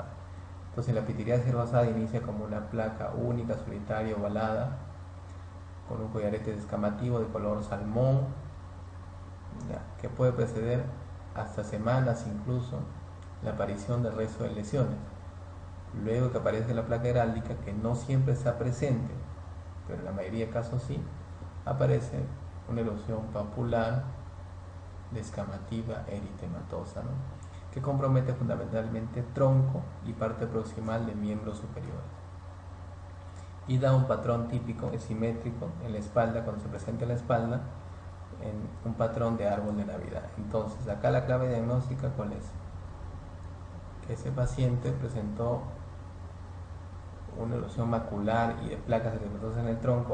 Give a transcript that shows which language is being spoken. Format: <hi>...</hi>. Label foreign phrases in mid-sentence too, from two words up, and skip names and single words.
<es>Entonces, la pitiriasis rosada inicia como una placa única, solitaria, ovalada, con un collarete descamativo de color salmón, que puede preceder hasta semanas incluso la aparición del resto de lesiones. Luego que aparece la placa heráldica, que no siempre está presente, pero en la mayoría de casos sí, aparece una erosión papular descamativa eritematosa, ¿no? Que compromete fundamentalmente tronco y parte proximal de miembros superiores, y da un patrón típico, es simétrico en la espalda. Cuando se presenta en la espalda, en un patrón de árbol de Navidad. Entonces, acá la clave diagnóstica, ¿cuál es? Que ese paciente presentó una erosión macular y de placas eritematosas en el tronco.</es>